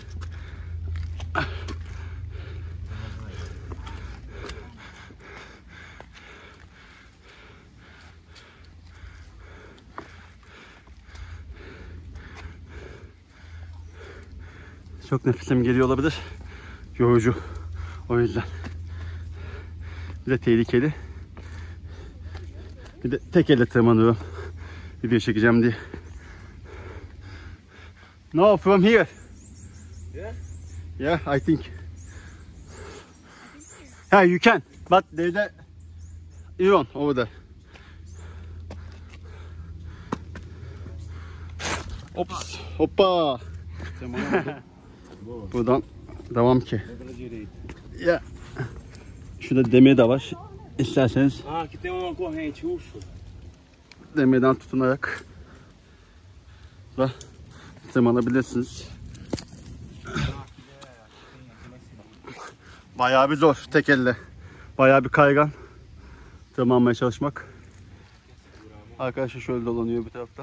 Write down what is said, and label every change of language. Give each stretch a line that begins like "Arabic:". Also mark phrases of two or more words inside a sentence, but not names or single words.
Turkish: Çok nefesim geliyor olabilir. Yorucu. O yüzden. Bir de tehlikeli. Bir de tek elle tırmanıyorum. Video çekeceğim diye.
English: No, from here. Yeah? Yeah, I think. Yeah, you can. But there's a Iron over there. Ops.
Turkish: Hoppa. Buradan devam ki. Ya. Şurada demir de var. İsterseniz
Portuguese: Ah, aqui tem uma corrente, ufa.
Turkish: demirden tutunarak da tırmanabilirsiniz. Bayağı bir zor tek elle. Bayağı bir kaygan tırmanmaya çalışmak. Arkadaşlar şöyle dolanıyor bir taraftan.